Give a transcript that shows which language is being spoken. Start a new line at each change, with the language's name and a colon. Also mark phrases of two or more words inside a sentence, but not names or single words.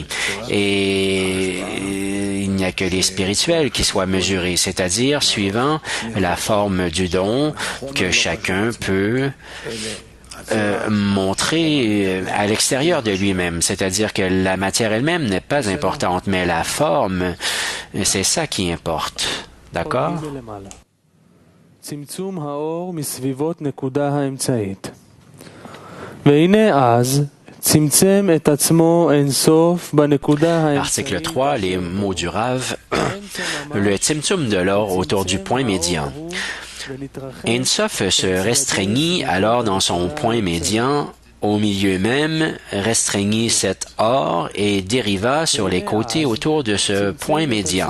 French: Et il n'y a que les spirituels qui soient mesurés, c'est-à-dire suivant la forme du don que chacun peut montrer à l'extérieur de lui-même, c'est-à-dire que la matière elle-même n'est pas importante, mais la forme, c'est ça qui importe. D'accord?
Hebrew: צמצום האור מסביבות נקודה האמצעית. והנה אז צמצם את עצמו אינסוף בנקודה האמצעית.
French: Article 3, les mots du Rav. Le tzimtzum de l'or autour du point médian.
Hebrew: אין סוף
French: se restreignit alors dans son point médian, au milieu même, restreignit cet or et dériva sur les côtés autour de ce point médian.